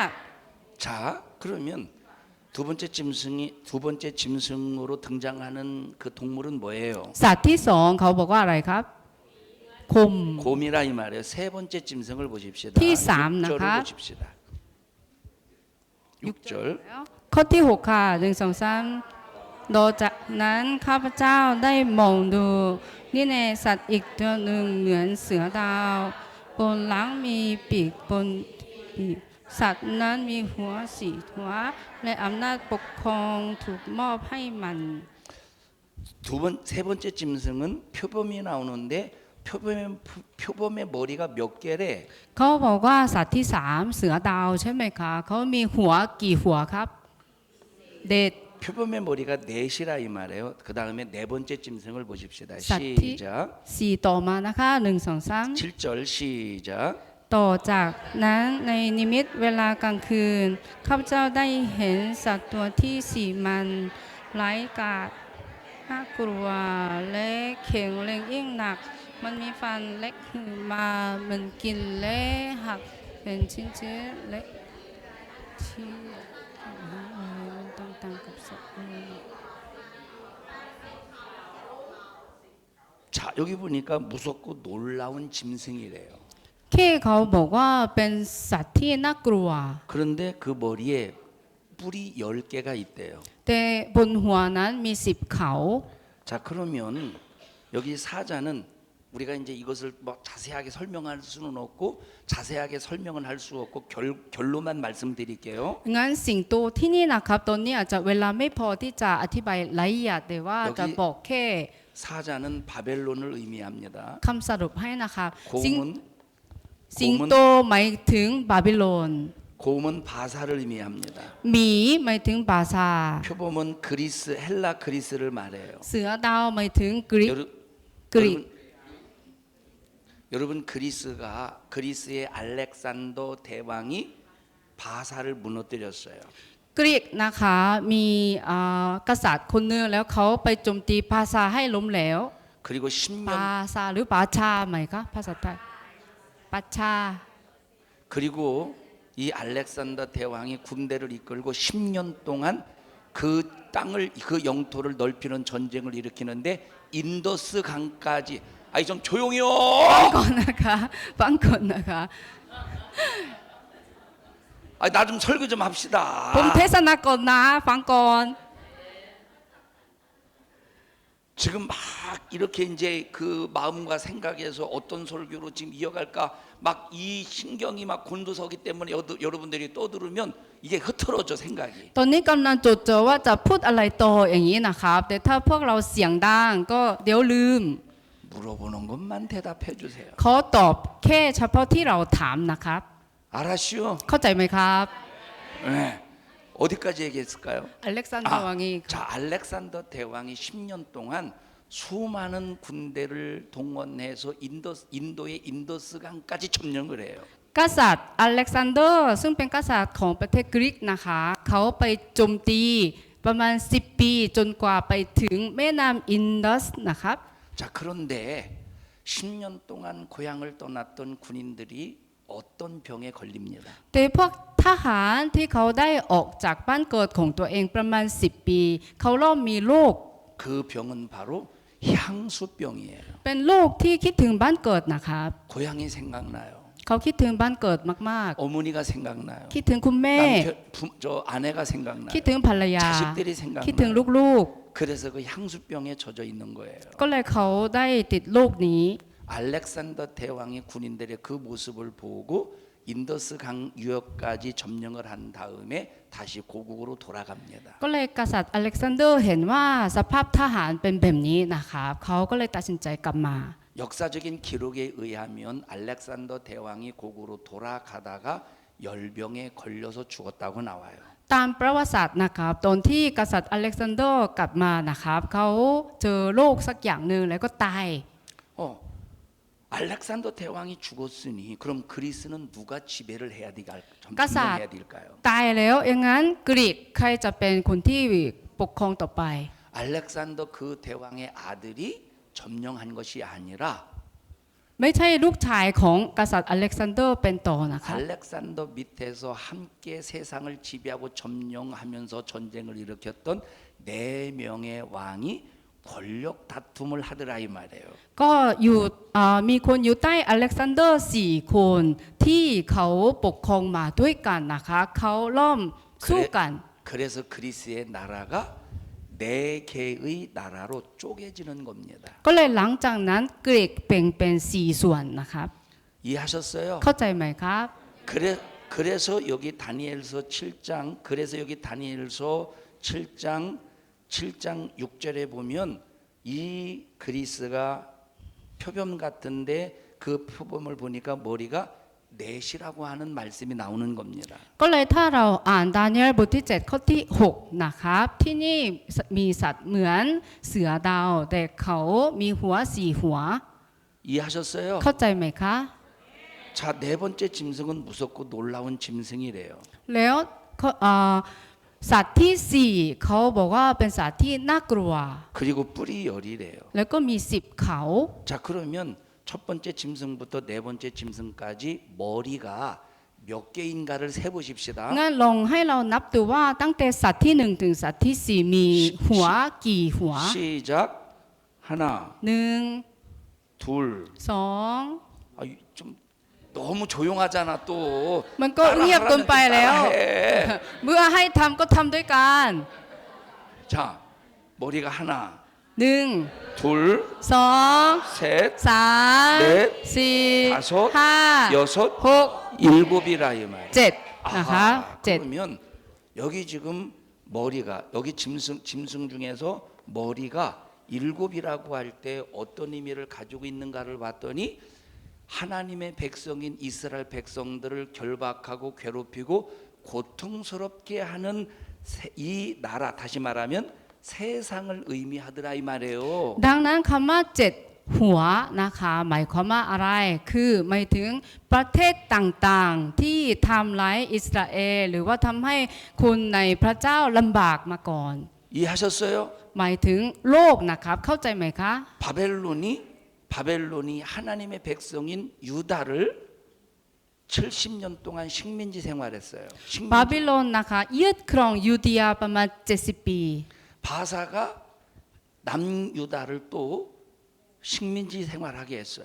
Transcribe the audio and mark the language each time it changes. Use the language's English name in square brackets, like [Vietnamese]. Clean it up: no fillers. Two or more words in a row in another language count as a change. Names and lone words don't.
[Korean] 자, 그러면 두 번째 짐승으로 등장하는 그 동물은 뭐예요? [Thai] ๆสัตว์ที่ 2เขาบอกว่าอะไรครับคม [Korean] 곰이라 이 말이에요. 세 번째 짐승을 보십시다. 티 삼, 6절을 나가. 보십시다. 6절. [Thai] ข้อที่ 6 ค่ะ1 2 3 ต่อจากนั้นข้าพเจ้าได้มองดูนี่แน่สัตว์อีกตัวหนึ่งเหมือนเสือดาวบนหลังมีปีกบนปีกสัตว์นั้นมีหัวสี่หัวและอำนาจปกครองถูกมอบให้มัน [Korean] 세 번째 짐승은 표범이 나오는데 표범의 머리가 몇 개래? [Thai] เขาบอกว่าสัตว์ที่สามเสือดาวใช่ไหมคะเขามีหัวกี่หัวครับ เด็ด [Korean] 표범의 머리가 넷이라 이 말이에요. 그 다음에 네 번째 짐승을 보십시다. 사티. 시작. [Thai] สี่ต่อมานะคะหนึ่งสองสาม [Korean] 7절 시작. [Thai] ต่อจากนั้นในนิมิตเวลากลางคืนข้าพเจ้าได้เห็นสัตว์ตัวที่สี่มันร้ายกาจน่ากลัวและแข็งแรงยิ่งหนัก มันมีฟันเล็กขึ้นมามันกินและหักเป็นชิ้นๆเล็กที่มันต้องต่างกับสัตว์อื่น [Korean] 자, 여기 보니까 무섭고 놀라운 짐승이래요. [Thai] แค่เขาบอกว่าเป็นสัตว์ที่น่ากลัว [Korean] 그런데 그 머리에 뿔이 10개가 있대요. [Thai] แต่บนหัวนั้นมี10เขา [Korean] 자, 그러면 여기 사자는 우리가 이제 이것을 뭐 자세하게 설명할 수는 없고 자세하게 설명은 할 수 없고 결론만 말씀드릴게요. [Thai] งั้นสิ่งตัวที่นี่นะครับตอนนี้อาจจะเวลาไม่พอที่จะอธิบายละเอียดแต่ว่าจะบอกแค่ [Korean] 사자는 바벨론을 의미합니다. [Thai] คำสรุปให้นะครับสิง [Korean] 곰은 [Thai] โตหมายถึงบาบิโลน [Korean] 곰은 바사를 의미합니다. [Thai] หมีหมายถึงบาซา [Korean] 표범은 그리스 헬라 그리스를 말해요. [Thai] เสือดาวหมายถึงกรีก [Korean] 여러분 그리스의 알렉산더 대왕이 바사를 무너뜨렸어요. [Thai] กรีกนะคะมีกษัตริย์คนหนึงแล้วเขาไปโจมตีภาษาให้ล้มเหลว [Korean] 그리고 10년 [Thai] ปาซาหรือปาชาไหมคะภาษาไทยปาชา [Korean] 그리고 이 알렉산더 대왕이 군대를 이끌고 10년 동안 그 땅을 그 영토를 넓히는 전쟁을 일으키는데 인더스 강까지 아이 좀 조용히요. [Thai] ก่อนนะคะฟังก่อนนะคะ [Korean] 아, 나 좀 설교 좀 합시다. [Thai] ผมเทศนาก่อนนะฟังก่อน [Korean] 지금 막 이렇게 이제 그 마음과 생각에서 어떤 설교로 지금 이어갈까 막 이 신경이 막 곤두서기 때문에 여러분들이 떠들으면 이게 흐트러져 생각이. [Thai] ตอนนี้กำลังจดจ่อว่าจะพูดอะไรต่ออย่างนี้นะครับแต่ถ้าพวกเราเสียงดังก็เดี๋ยวลืม [Korean] 물어보는 것만 대답해 주세요. [Thai] ขอตอบแค่เฉพาะที่เราถามนะครับ [Korean] 알았슈? [Thai] เข้าใจไหมครับ [Korean] 네. 어디까지 얘기했을까요? [Thai] อเล็กซานเดอร์วังอีก [Korean] 자, 알렉산더 대왕이 10년 동안 수많은 군대를 동원해서 인도의 인더스강까지 점령을 해요. [Thai] กษัตริย์อเล็กซานเดอร์ซึ่งเป็นกษัตริย์ของประเทศกรีกนะคะเขาไปโจมตีประมาณ10 ปีจนกว่าไปถึงแม่น้ำอินดัสนะครับ [Korean] 자, 그런데 10년 동안 고향을 떠났던 군인들이 어떤 병에 걸립니다. [Thai] แต่พวกทหารที่เขาได้ออกจากบ้านเกิดของตัวเองประมาณ10 ปีเขาเริ่มมีโรค [Korean] 그 병은 바로 향수병이에요. [Thai] เป็นโรคที่คิดถึงบ้านเกิดนะครับ [Korean] 고향이 생각나요. [Thai] เขาคิดถึงบ้านเกิดมาก [Korean] 어머니가 생각나요. [Thai] ๆ คิดถึงคุณแม่ [Korean] 저 아내가 생각나요. [Thai] คิดถึงภรรยา [Korean] 자식들이 [Thai] คิดถึง [Korean] 생각나요. [Thai] ลูก [Korean] 그래서 그 향수병에 젖어 있는 거예요. [Thai] ๆ ก็เลยเขาได้ติดโรคนี้ [Korean] 알렉산더 대왕이 군인들의 그 모습을 보고 인더스 강 유역까지 점령을 한 다음에 다시 고국으로 돌아갑니다. [Thai] ก็เลยกษัตริย์อเล็กซานเดอร์เห็นว่าสภาพทหารเป็นแบบนี้นะครับเขาก็เลยตัดสินใจกลับมา [Korean] 역사적인 기록에 의하면 알렉산더 대왕이 고국으로 돌아가다가 열병에 걸려서 죽었다고 나와요. [Thai] ตามประวัติศาสตร์นะครับตอนที่กษัตริย์อเล็กซานเดอร์กลับมานะครับเขาเจอโรคสักอย่างหนึ่งแล้วก็ตาย [Korean] 알렉산더 대왕이 죽었으니 그럼 그리스는 누가 지배를 해야 가사. 될까요? [Thai] ตายแล้วอย่างนั้นกรีกใครจะเป็นคนที่ปกครองต่อไป [Korean] 알렉산더 그 대왕의 아들이 점령한 것이 아니라 [Thai] ไม่ใช่ลูกชายของกษัตริย์อเล็กซานเดอร์เป็นต่อนะคะ [Korean] 알렉산더 밑에서 함께 세상을 지배하고 점령하면서 전쟁을 일으켰던 4명의 왕이 권력 다툼을 하더라 이 말이에요. [Thai] ก็อยู่มีคนอยู่ใต้อเล็กซานเดอร์4 คนที่เขาปกครองมาด้วยกันนะคะเขาล้อมสู้กัน [Korean] 그래서 그리스의 나라가 네 개의 나라로 쪼개지는 겁니다. [Thai] ก็เลยหลังจากนั้นกรีกแบ่งเป็น4ส่วนนะครับ [Korean] 이해하셨어요? [Thai] เข้าใจไหมครับ [Korean] 그래서 여기 다니엘서 7장, 그래서 여기 다니엘서 7장 6절에 보면 이 그리스가 표범 같은데 그 표범을 보니까 머리가 넷이라고 하는 말씀이 나오는 겁니다. [Thai] ก็เลยถ้าเราอ่านดาเนียลบทที่7ข้อที่6นะครับที่นี่มีสัตว์เหมือนเสือดาวแต่เขามีหัว4หัว [Korean] 이해하셨어요? [Thai] เข้าใจไหมคะ [Korean] 자, 네 번째 짐승은 무섭고 놀라운 짐승이래요. [Thai] แล้วสัตว์ที่4เขาบอกว่าเป็นสัตว์ที่น่ากลัว [Korean] 그리고 뿔이 열이래요. [Thai] แล้วก็มี10เขา [Korean] 자, 그러면 첫 번째 짐승부터 네 번째 짐승까지 머리가 몇 개인가를 세보십시다. [Thai] งั้นลองให้เรานับดูว่าตั้งแต่สัตว์ที่1ถึงสัตว์ที่4มีหัวกี่หัว [Korean] 시작. 하나, 1 둘. 2 아, 좀 너무 조용하잖아 또. [Thai] มันก็เงียบเกินไปแล้ว [Korean] 따라해. [Thai] เมื่อให้ทำก็ทำด้วยกัน [Korean] 자, 머리가 하나, 1 둘, 2 셋, 3 넷, 4 다섯, 5 여섯, 6 일곱이라 이 말. [Thai] 7 นะคะ [Korean] 아하, 그러면 여기 지금 머리가 여기 짐승 중에서 머리가 일곱이라고 할 때 어떤 의미를 가지고 있는가를 봤더니 하나님의 백성인 이스라엘 백성들을 결박하고 괴롭히고 고통스럽게 하는 이 나라, 다시 말하면 세상을 의미하더라 이 말이에요. [Thai] ดังนั้นคำว่า7หัวนะคะหมายความว่าอะไรคือหมายถึงประเทศต่างๆที่ทำร้ายอิสราเอลหรือว่าทำให้คนในพระเจ้าลำบากมาก่อน [Korean] 이해하셨어요? [Thai] หมายถึงโลกนะครับเข้าใจไหมคะ [Korean] 바벨론이 하나님의 백성인 유다를 70년 동안 식민지 생활했어요. [Thai] บาบิโลนนะคะยึดครองยูเดียประมาณ70 ปี [Korean] 바사가 남유다를 또 식민지 생활하게 했어요.